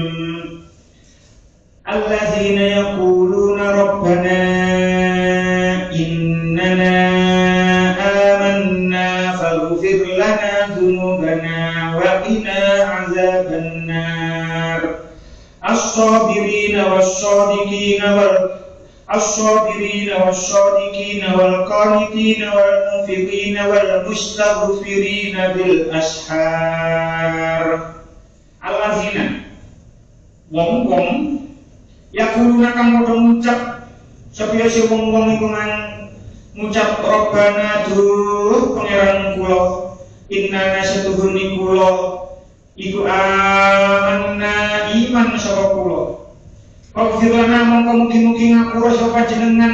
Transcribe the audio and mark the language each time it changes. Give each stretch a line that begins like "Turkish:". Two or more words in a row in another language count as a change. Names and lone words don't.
Arabic: الذين يقولون ربنا إننا فاغفر لنا ذنوبنا وقنا عذاب النار الصابرين والصادقين والقانتين والمنفقين والمستغفرين بالأسحار
Javanese: allazina wong-wong yakuluna kang padha ngucap sapira si wong-wong iku ngucap Rabbana duh pangeran kula innana satuhuni kula iku amanna iman sapa kula Faghfirlana mongko mugi-mugi ngapura sapa jenengan